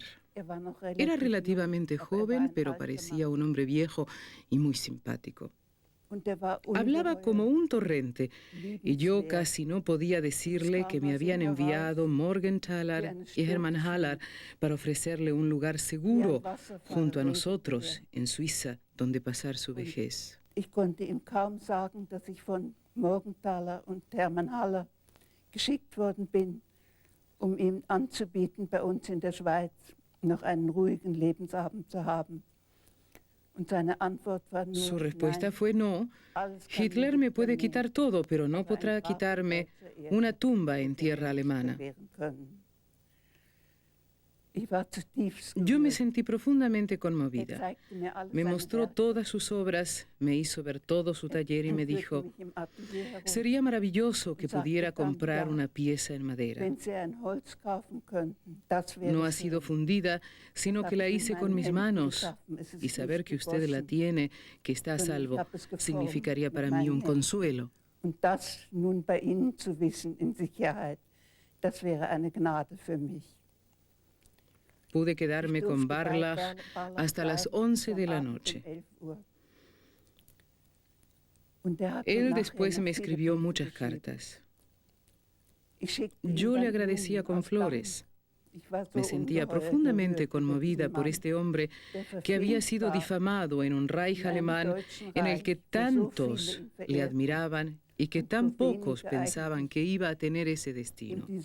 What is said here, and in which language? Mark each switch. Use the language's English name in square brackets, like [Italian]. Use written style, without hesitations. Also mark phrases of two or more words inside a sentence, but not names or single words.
[Spanish] Era relativamente joven, pero parecía un hombre viejo y muy simpático. Hablaba como un torrente y yo casi no podía decirle que me habían enviado Morgenthaler y Hermann Haller para ofrecerle un lugar seguro junto a nosotros en Suiza, donde pasar su vejez. [German] Ich konnte ihm kaum sagen, dass ich von Morgenthaler und Hermann Haller geschickt worden bin, ihm anzubieten, bei uns in der Schweiz noch einen ruhigen Lebensabend zu haben. Und seine Antwort war nur, [Spanish] su respuesta fue no. Hitler me puede quitar todo, pero no podrá quitarme una tumba en tierra alemana. Yo me sentí profundamente conmovida. Me mostró todas sus obras, me hizo ver todo su taller y me dijo, sería maravilloso que pudiera comprar una pieza en madera. No ha sido fundida, sino que la hice con mis manos, y saber que usted la tiene, que está a salvo, significaría para mí un consuelo. [German] Das nun bei Ihnen zu wissen in Sicherheit, das wäre eine Gnade für mich. [Spanish] Pude quedarme con Barlach hasta las 11 de la noche. Él después me escribió muchas cartas. Yo le agradecía con flores. Me sentía profundamente conmovida por este hombre que había sido difamado en un Reich alemán en el que tantos le admiraban y que tan pocos pensaban que iba a tener ese destino.